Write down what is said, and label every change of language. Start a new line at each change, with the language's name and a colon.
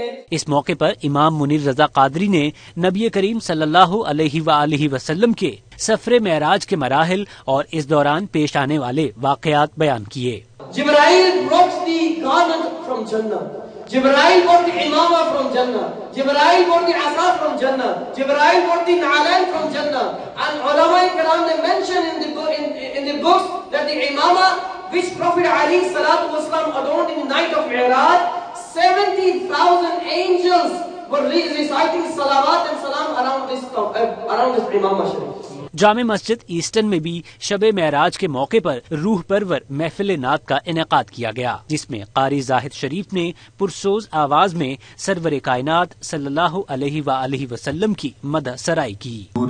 Urdu: اس موقع پر امام منیر رضا قادری نے نبی کریم صلی اللہ علیہ وآلہ وسلم کے سفر معراج کے مراحل اور اس دوران پیش آنے والے واقعات بیان کیے۔
English: Jibreel brought the garment from Jannah. Jibreel brought the imama from Jannah. Jibreel brought the asa from Jannah. Jibreel brought the na'alain from Jannah. And ulama kiram they mention in the books that the imama which Prophet Ali salatu wasalam adorned in the night of Mi'raj, 70,000 angels were reciting salawat and salam around this imama sharif.
Urdu: Jama Masjid Aston میں بھی شب معراج کے موقع پر روح پرور محفل نعت کا انعقاد کیا گیا، جس میں قاری زاہد شریف نے پرسوز آواز میں سرور کائنات صلی اللہ علیہ وآلہ وسلم کی مدح سرائی کی۔